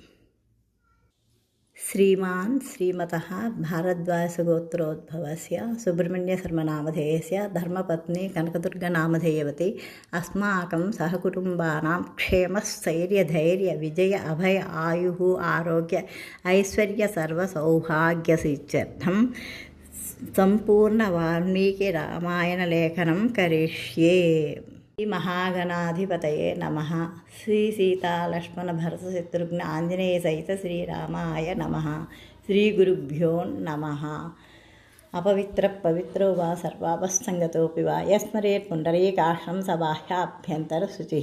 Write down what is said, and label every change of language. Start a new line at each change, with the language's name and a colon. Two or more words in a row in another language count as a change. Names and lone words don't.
Sanskrit: श्रीमान् श्रीमतः भारद्वाजगोत्रोद्भवस्य सुब्रह्मण्यशर्मनामधेयस्य धर्मपत्नी कनकदुर्गनामधेयवती अस्माकं सहकुटुम्बानां क्षेमस्थैर्यधैर्य विजय अभय आयुः आरोग्य ऐश्वर्य सर्वसौभाग्यसिद्ध्यर्थं संपूर्ण वाल्मीकि रामायण लेखनं करिष्ये. శ్రీ మహాగణాధిపతయే నమః. శ్రీ సీతాలక్ష్మణ భరత శత్రుఘ్న ఆంజనేయ సహిత శ్రీరామాయ నమః. శ్రీ గురుభ్యో నమః. అపవిత్ర పవిత్రో వా సర్వాపస్సంగతోపి వా యస్మరేత్ పుండరీకాక్షం స బాహ్యాభ్యంతర శుచిః.